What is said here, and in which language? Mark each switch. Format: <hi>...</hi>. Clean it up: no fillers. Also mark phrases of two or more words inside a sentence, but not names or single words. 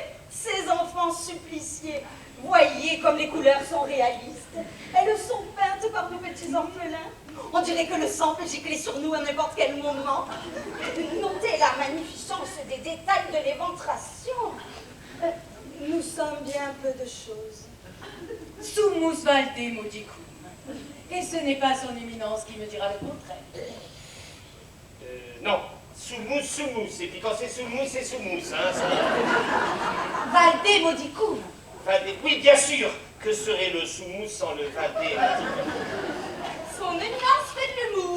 <fr>Ces enfants suppliciés. Voyez comme les couleurs sont réalistes. Elles sont peintes par nos petits orphelins. On dirait que le sang peut gicler sur nous à n'importe quel moment. Notez la magnificence des détails de l'éventration. Nous sommes bien peu de choses.</fr> <la>Sumus valde modicum.</la> <fr>Et ce n'est pas son Éminence qui me dira le contraire. Non, soumous. Et puis quand c'est soumous, c'est soumous. Hein,</fr> <la>Valde modicum.</la> <fr>Oui, bien sûr. Que serait le soumous sans le valdé? Son Éminence fait de l'humour.</fr>